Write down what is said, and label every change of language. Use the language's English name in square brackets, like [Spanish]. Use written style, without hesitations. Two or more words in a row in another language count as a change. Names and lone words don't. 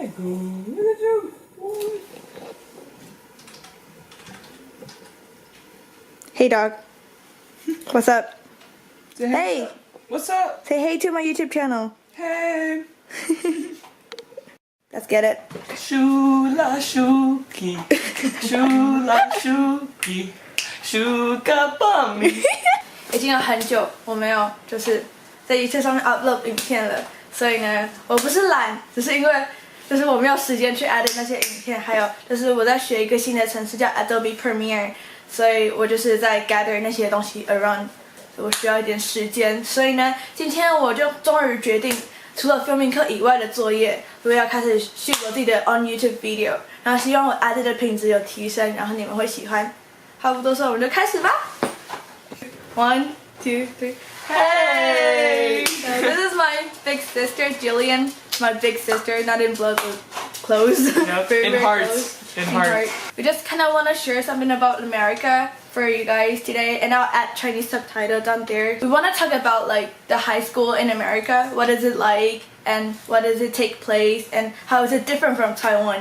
[English] Hey dog. What's up? Say Hey. What's up? Say hey to my YouTube channel. Hey. Let's get it. Shula shuki. Shula shuki. Shuka bummy. [Chinese] 已经有很久我没有就是在YouTube上面 upload 影片了，所以呢，我不是懒，只是因为就是我没有时间去 edit 那些影片，还有就是我在学一个新的程式叫 Adobe Premiere， 所以我就是在 gather 那些东西 around， 我需要一点时间，所以呢，今天我就终于决定，除了 filming 课以外的作业，我要开始shoot我自己的 [English] on YouTube video， [Chinese] 然后希望我 edit 的品质有提升，然后你们会喜欢。话不多说，我们就开始吧。1, 2, 3. [English] Hey! So this is my big sister, Jillian. My big sister, not in blood, but close. Yep. Very, In very hearts. close. In heart. We just kind of want to share something about America for you guys today, and I'll add Chinese subtitle down there. We want to talk about like the high school in America. What is it like, and what does it take place, and how is it different from Taiwan?